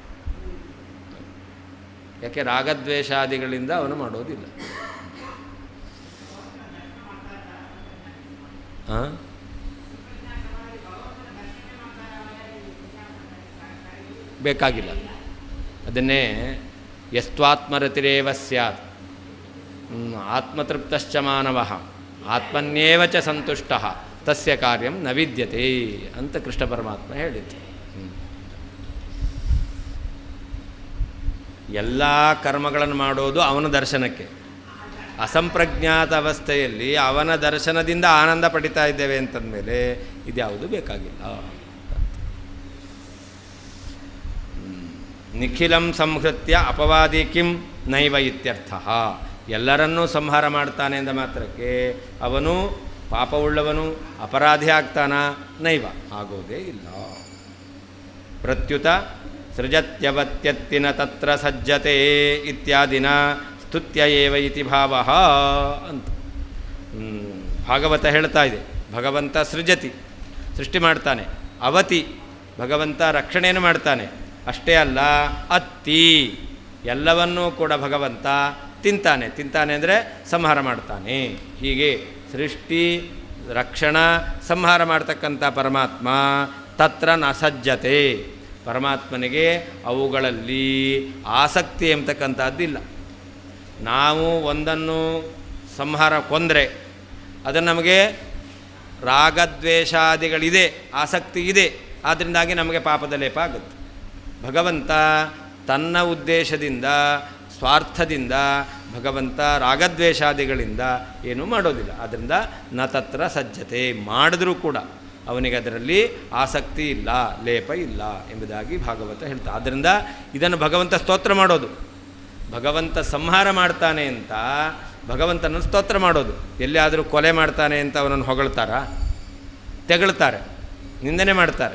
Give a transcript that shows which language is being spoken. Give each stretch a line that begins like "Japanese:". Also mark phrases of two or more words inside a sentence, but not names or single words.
Kannada: ಯಾಕೆ? ರಾಗದ್ವೇಷಾದಿಗಳಿಂದ ಅವನು ಮಾಡೋದಿಲ್ಲ. ಹಾಂ, ಬೇಕಾಗಿಲ್ಲ. ಅದನ್ನೇ
Sanskrit: ಯಸ್ತ್ವಾತ್ಮರತಿರೇವ ಸ್ಯಾತ್ ಆತ್ಮತೃಪ್ತಶ್ಚ ಮಾನವಃ ಆತ್ಮನ್ಯೇವ ಚ ಸಂತುಷ್ಟಃ ತಸ್ಯ ಕಾರ್ಯಂ ನ ವಿದ್ಯತೆ
Kannada: ಅಂತ ಕೃಷ್ಣ ಪರಮಾತ್ಮ ಹೇಳಿತು. ಎಲ್ಲ ಕರ್ಮಗಳನ್ನು ಮಾಡೋದು ಅವನ ದರ್ಶನಕ್ಕೆ. ಅಸಂಪ್ರಜ್ಞಾತ ಅವಸ್ಥೆಯಲ್ಲಿ ಅವನ ದರ್ಶನದಿಂದ ಆನಂದ ಪಡಿತಾ ಇದ್ದೇವೆ ಅಂತಂದಮೇಲೆ ಇದ್ಯಾವುದು ಬೇಕಾಗಿಲ್ಲ.
Sanskrit: ನಿಖಿಲಂ ಸಂಹೃತ್ಯ ಅಪವಾದಿ ಕಿಂ ನೈವ ಇತ್ಯರ್ಥ.
Kannada: ಎಲ್ಲರನ್ನೂ ಸಂಹಾರ ಮಾಡ್ತಾನೆ ಎಂದ ಮಾತ್ರಕ್ಕೆ ಅವನು ಪಾಪವುಳ್ಳವನು, ಅಪರಾಧಿ ಆಗ್ತಾನ?
Sanskrit: ನೈವ,
Kannada: ಆಗೋದೇ ಇಲ್ಲ.
Sanskrit: ಪ್ರತ್ಯುತ ಸೃಜತ್ಯವತ್ಯತ್ತಿನ ತತ್ರ ಸಜ್ಜತೆ ಇತ್ಯಾದಿನ ಸ್ತುತ್ಯ ಏವ ಇತಿ ಭಾವ
Kannada: ಅಂತ ಭಾಗವತ ಹೇಳ್ತಾ ಇದೆ. ಭಗವಂತ ಸೃಜತಿ, ಸೃಷ್ಟಿ ಮಾಡ್ತಾನೆ. ಅವತಿ, ಭಗವಂತ ರಕ್ಷಣೆಯನ್ನು ಮಾಡ್ತಾನೆ. ಅಷ್ಟೇ ಅಲ್ಲ, ಅತ್ತಿ, ಎಲ್ಲವನ್ನೂ ಕೂಡ ಭಗವಂತ ತಿಂತಾನೆ. ತಿಂತಾನೆ ಅಂದರೆ ಸಂಹಾರ ಮಾಡ್ತಾನೆ. ಹೀಗೆ ಸೃಷ್ಟಿ, ರಕ್ಷಣಾ, ಸಂಹಾರ ಮಾಡ್ತಕ್ಕಂಥ ಪರಮಾತ್ಮ
Sanskrit: ತತ್ರ ನ ಸಜ್ಜತೆ,
Kannada: ಪರಮಾತ್ಮನಿಗೆ ಅವುಗಳಲ್ಲಿ ಆಸಕ್ತಿ ಎಂಬತಕ್ಕಂಥದ್ದಿಲ್ಲ. ನಾವು ಒಂದನ್ನು ಸಂಹಾರ ಕೊಂದರೆ ಅದು ನಮಗೆ ರಾಗದ್ವೇಷಾದಿಗಳಿದೆ, ಆಸಕ್ತಿ ಇದೆ, ಆದ್ದರಿಂದಾಗಿ ನಮಗೆ ಪಾಪದ ಲೇಪ ಆಗುತ್ತೆ. ಭಗವಂತ ತನ್ನ ಉದ್ದೇಶದಿಂದ, ಸ್ವಾರ್ಥದಿಂದ ಭಗವಂತ ರಾಗದ್ವೇಷಾದಿಗಳಿಂದ ಏನೂ ಮಾಡೋದಿಲ್ಲ.
Sanskrit: ಆದ್ದರಿಂದ ನ ತತ್ರ ಸಜ್ಜತೆ,
Kannada: ಮಾಡಿದ್ರೂ ಕೂಡ ಅವನಿಗೆ ಅದರಲ್ಲಿ ಆಸಕ್ತಿ ಇಲ್ಲ, ಲೇಪ ಇಲ್ಲ ಎಂಬುದಾಗಿ ಭಾಗವತ ಹೇಳ್ತಾ. ಆದ್ದರಿಂದ ಇದನ್ನು ಭಗವಂತ ಸ್ತೋತ್ರ ಮಾಡೋದು. ಭಗವಂತ ಸಂಹಾರ ಮಾಡ್ತಾನೆ ಅಂತ ಭಗವಂತನನ್ನು ಸ್ತೋತ್ರ ಮಾಡೋದು. ಎಲ್ಲಿಯಾದರೂ ಕೊಲೆ ಮಾಡ್ತಾನೆ ಅಂತ ಅವನನ್ನು ಹೊಗಳ್ತಾರ? ತೆಗಳ್ತಾರೆ, ನಿಂದನೆ ಮಾಡ್ತಾರೆ.